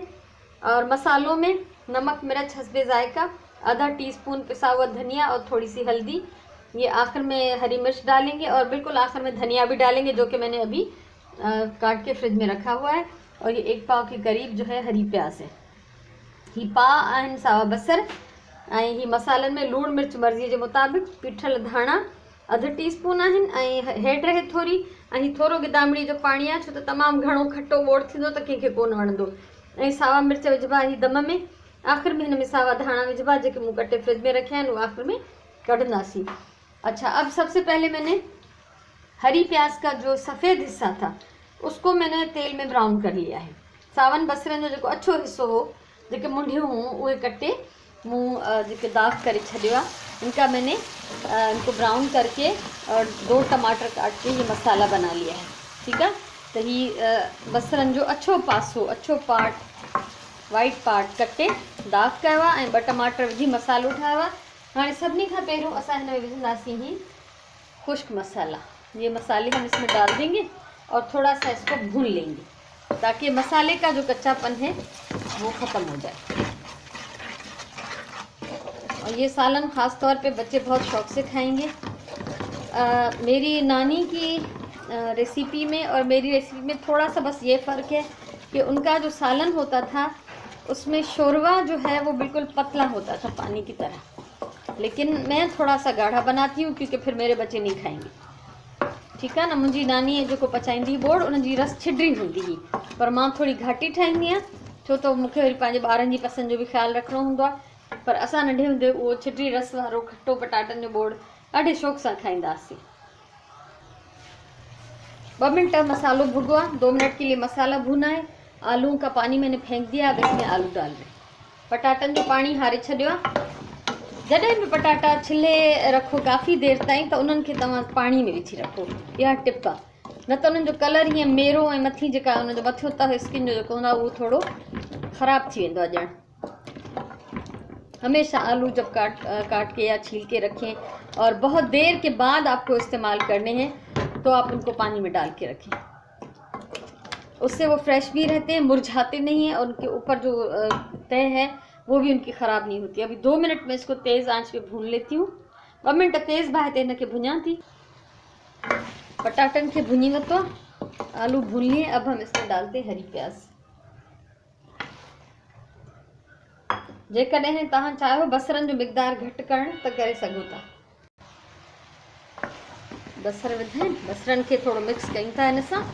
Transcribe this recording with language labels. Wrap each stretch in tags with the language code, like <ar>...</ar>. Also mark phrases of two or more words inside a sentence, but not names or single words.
<ur>اور مسالوں میں نمک مرچ حسب ذائقہ، آدھا ٹی اسپون پسا ہوا دھنیا اور تھوڑی سی ہلدی. یہ آخر میں ہری مرچ ڈالیں گے اور بالکل آخر میں دھنیا بھی ڈالیں گے، جو کہ میں نے ابھی کاٹ کے فریج میں رکھا ہوا ہے. اور یہ 1 پاؤ کے قریب جو ہے ہری پیاز ہے.</ur> <sd>ही पा आहिनि सावा बसर, ऐं ही मसालनि में लूण मिर्च मर्ज़ीअ जे मुताबिक़, पीठल धाणा अधु टीस्पून आहिनि, ऐं हेड रहे थोरी, ऐं थोरो गिदामिड़ी जो पाणी आहे, छो त तमामु घणो खटो बोड़ थींदो त कंहिंखे कोन वणंदो। ऐं सावा मिर्च विझबा ही दम में, आख़िर में हिन में सावा धाणा विझबा, जेके मूं कटे फ्रिज में रखिया आहिनि, उहे आख़िर में कढंदासीं।</sd> <ur>اچھا، اب سب سے پہلے میں نے ہری پیاز کا جو سفید حصہ تھا اس کو میں نے تیل میں براؤن کر لیا ہے.</ur> <sd>सावन बसरनि जो जेको अच्छो हिस्सो हो, जेके मुंडियूं हुयूं, उहे कटे मूं जेके दाग करे छॾियो आहे।</sd> <ur>ان کا میں نے ان کو براؤن کر کے اور 2 ٹماٹر کاٹ کے یہ مسالا بنا لیا ہے. ٹھیک ہے.</ur> <sd>तो ही बसरनि जो अच्छो पासो, अच्छो पार्ट,</sd> <en>white part</en> <sd>कटे दाग कयो आहे, ऐं 2 टमाटर विझी मसालो ठाहियो आहे। हाणे सभिनी खां पहिरियों असां हिन में विझंदासीं ही खुश्क मसाला।</sd> <ur>یہ مسالے ہم اس میں ڈال دیں گے اور تھوڑا سا اس کو بھون لیں گے، تاکہ مسالے کا جو کچا پن ہے وہ ختم ہو جائے. اور یہ سالن خاص طور پہ بچے بہت شوق سے کھائیں گے. میری نانی کی ریسیپی میں اور میری ریسیپی میں تھوڑا سا بس یہ فرق ہے کہ ان کا جو سالن ہوتا تھا اس میں شوربا جو ہے وہ بالکل پتلا ہوتا تھا، پانی کی طرح، لیکن میں تھوڑا سا گاڑھا بناتی ہوں، کیونکہ پھر میرے بچے نہیں کھائیں گے. ٹھیک ہے نا.</ur> <sd>मुंहिंजी नानी जो पचाईंदी बोड़, उनजी रस छिडरी हूंदी हुई, पर मां थोड़ी घाटी ठाहींदी आहियां, छो त मूंखे वरी पंहिंजे ॿारनि जी पसंदि जो भी ख़्यालु रखिणो हूंदो आहे। पर असां नंढे हूंदे उहो छिडरी रस वारो खट्टो पटाटनि जो बोड़ ॾाढे शौक़ सां खाईंदा हुआसीं। 2 मिनट मसालो भुगो है,</sd> <ur>2 منٹ کے لیے مسالا بھنا ہے. آلو کا پانی میں نے پھینک دیا، اب اس میں آلو ڈال رہے,</ur> <sd>पटाटन जो पानी हारे छॾियो आहे। जॾहिं भी पटाटा छिले रखो काफ़ी देर ताईं, त उन्हनि खे तव्हां पाणी में विझी रखो। इहा टिप आहे, न त उन्हनि जो कलर हीअं मेरो ऐं मथी जेका उनजो मथियों त स्किन जो जेको हूंदो आहे उहो थोरो ख़राबु थी वेंदो आहे ॼण।</sd> <ur>ہمیشہ آلو جب کاٹ کے یا چھیل کے رکھیں اور بہت دیر کے بعد آپ کو استعمال کرنے ہیں، تو آپ ان کو پانی میں ڈال کے رکھیں. اس سے وہ فریش بھی رہتے ہیں، مرجھاتے نہیں ہیں، اور ان کے اوپر جو تہہ ہے وہ بھی ان کی خراب نہیں ہوتی. ابھی 2 منٹ میں اس کو تیز آنچ پہ بھون لیتی ہوں.</ur> <sd>2 मिनट तेज़ बाहि ते इनके भुञा थी। पटाटन के भुनी वतो,</sd> <ur>آلو بھون لیے. اب ہم اس میں ڈالتے ہری پیاز.</ur> <sd>जेकॾहिं तव्हां चाहियो बसरनि जो मिक़दार घटि करणु त करे सघो था। बसर विधा आहिनि, बसरनि खे थोड़ो मिक्स कयूं था हिन सां।</sd>